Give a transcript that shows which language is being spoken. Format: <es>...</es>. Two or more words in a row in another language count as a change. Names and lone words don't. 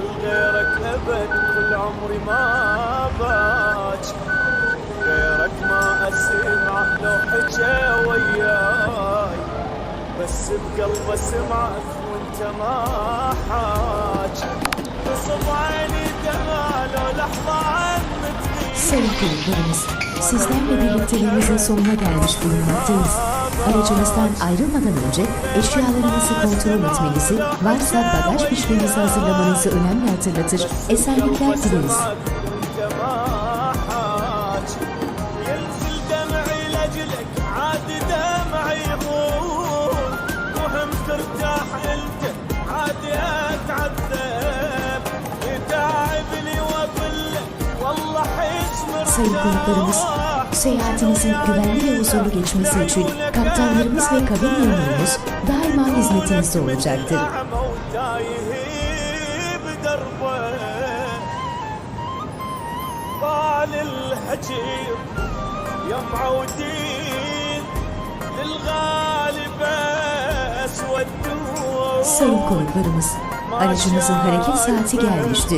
<ar>لغيرك ابد كل عمري ما باج غيرك ما اسمع لو حكى وياي بس بقلبه سمعك وانت ما حاج تصب عيني دمع لو لحظة عني تغيب.</ar> <tr>Sayın konuklarımız, sizlerle birlikteliğimizin sonuna gelmiş bulunmaktayız. Aracınızdan ayrılmadan önce eşyalarınızı kontrol etmenizi, varsa bagaj fişlerinizi hazırlamanızı önemli hatırlatır. Esenlikler dileriz.</tr> <ar>ينزل دمعي لأجلك عاد دمعي يغول وهم ترتاح انت عاد اتعذب يتعب لي واقول لك</ar> <tr>Sayın konuklarımız, seyahatinizin güvenli ve huzurlu geçmesi için kaptanlarımız ve kabin memurumuz daima hizmetinizde olacaktır.</tr> <ar>طال الهجير يا معودين للغالب اسودوا.</ar> <tr>Sayın konuklarımız, aracınızın hareket saati gelmiştir.</tr>